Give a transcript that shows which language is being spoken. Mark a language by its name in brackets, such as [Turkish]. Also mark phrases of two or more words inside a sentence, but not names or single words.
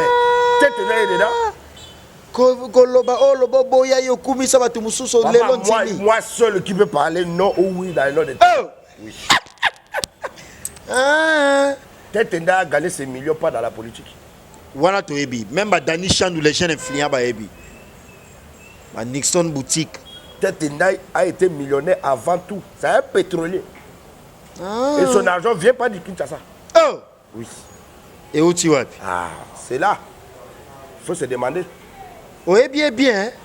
[French] Tête Ndaye est dedans. Moi seul qui peut parler non ou oui dans le nom de Tête. Oui. Tête Ndaye a gagné ses millions pas dans la politique. [Lingala] Voilà to ebi. [French] Même Dani Chandou, les jeunes influents [Lingala] ba ebi. [French] Nixon boutique. Tête Ndaye a été millionnaire avant tout. C'est un pétrolier. Et son argent vient pas du Kinshasa. Oh. Oui. Et où tu vas? Ah, c'est là. Il faut se demander. Oui, bien, bien. Hein?